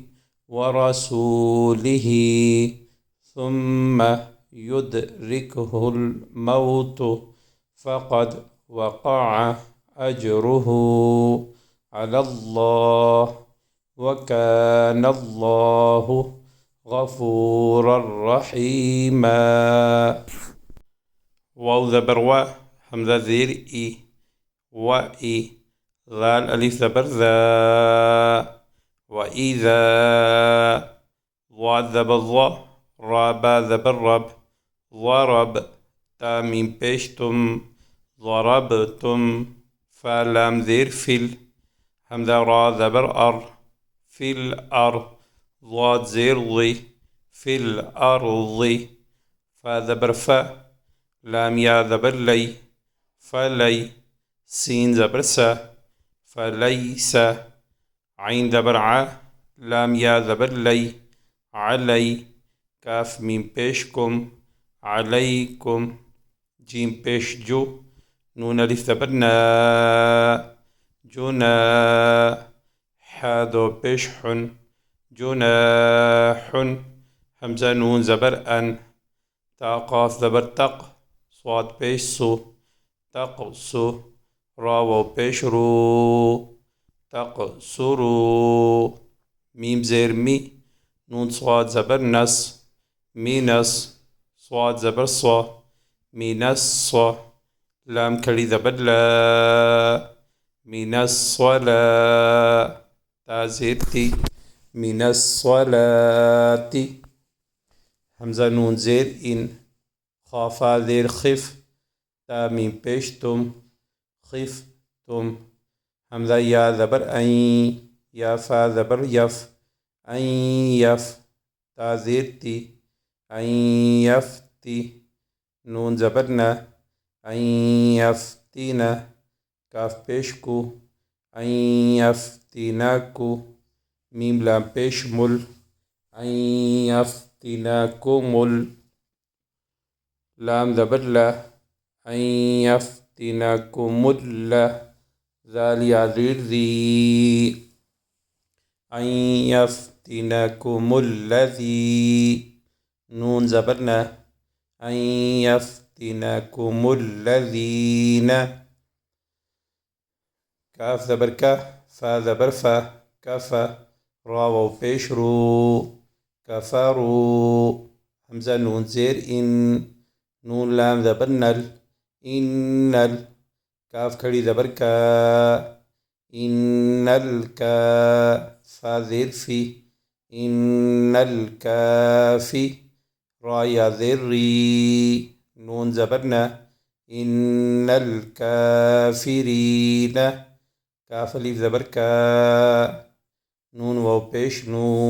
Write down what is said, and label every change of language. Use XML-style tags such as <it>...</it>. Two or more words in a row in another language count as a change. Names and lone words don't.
<ar>ورسوله ثم يدركه الموت فقد وقع أجره على الله وكان الله غفورا رحيما</ar> <ur>واو زبر و حمزة زير إي وإي ذال ألف زبر ذا وإذا ضاد زبر ضا را با زبر رب ضرب تا میم پیش تم ضربتم فا لام زیر فل حمزة را زبر أر</ur> <ar>في الأرض</ar> <ur>ضاد زیر ضي</ur> <ar>في الأرض</ar> <ur>فا زبر فا لام یا زبر لي فلي سين زبر سا فليس عين زبر ع لام یا زبر لي علي کاف میم پیش کم علیکم جیم پیش جو نون الف زبر نا جناح دو پیش حن جناح حمزة نون زبر ان تا قاف زبر تق صاد پیش سو تقسو را و پیش رو تقصرو میم زیر می نون صاد زبر نس مینس صاد زبر صا مینس صا لام کھڑی زبر لا مینس صلا تا زیر تی مینس صلاتی حمزة نون زیر ان خافا زیر خف تا میم پیش تم خف تم حمزة یا زبر این یا فا زبر یف این یف تا زیر تی این یفتی نون زبر نا این یفتینا کاف پیش کو این یفتیناکو میم لام پیش مل این یفتیناکمل لام زبر لا این یفتیناکمل ذال یا زیر ذی این یفتیناکم الذی نون زبر نا این یفتیناکم الذین کاف زبر کا فا زبر فا کفا را واو پیش رو کفروا حمزہ نون زیر ان نون لام زبر نل انل کاف کھڑی زبر کا ان الکا فا زیر فی ان الکافی را یا زیر ری نون زبر نا ان الکافرین کاف الف زبر کا نون واو پیش نو</ur>